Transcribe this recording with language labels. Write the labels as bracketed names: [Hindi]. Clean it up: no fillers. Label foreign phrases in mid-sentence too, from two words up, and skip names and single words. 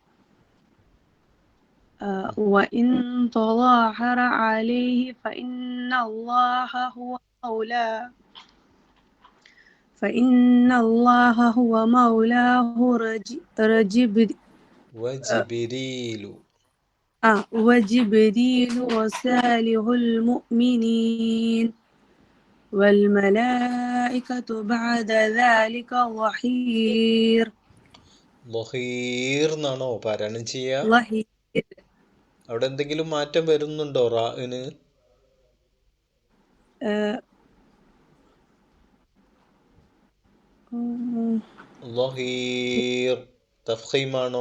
[Arabic] وإن تظاهر عليه فإن الله هو مولاه وجبريل وصالح المؤمنين والملائكة بعد ذلك ظهير. [Malayalam] ലൊഹീർ എന്നാണോ പാരായണം ചെയ്യാ? അവിടെ എന്തെങ്കിലും മാറ്റം വരുന്നുണ്ടോ റാഇന്? ലൊഹീർ തഫ്ഖീമാണോ?